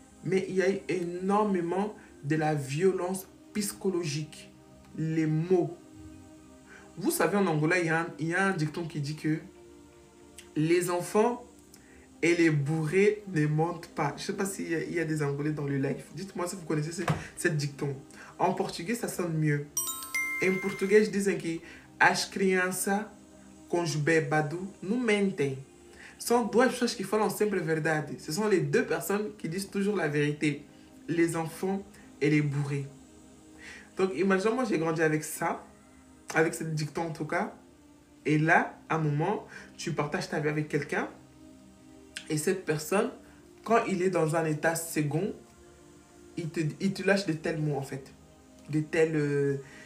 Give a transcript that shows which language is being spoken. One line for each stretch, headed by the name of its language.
French: Mais il y a eu énormément de la violence psychologique. Les mots. Vous savez, en Angola, il y a un dicton qui dit que les enfants et les bourrés ne mentent pas. Je ne sais pas s'il y a des Angolais dans le live. Dites-moi si vous connaissez cette dicton. En portugais, ça sonne mieux.
Portuguese: Em português dizem que as crianças com os bebados não mentem. São duas pessoas qui falam sempre a verdade.
French: Ce sont les deux personnes qui disent toujours la vérité. Les enfants et les bourrés. Donc, imagine, moi, j'ai grandi avec ça, avec cette dicton en tout cas. Et là, à un moment, tu partages ta vie avec quelqu'un. Et cette personne, quand il est dans un état second, il te lâche de tels mots, en fait. De tels...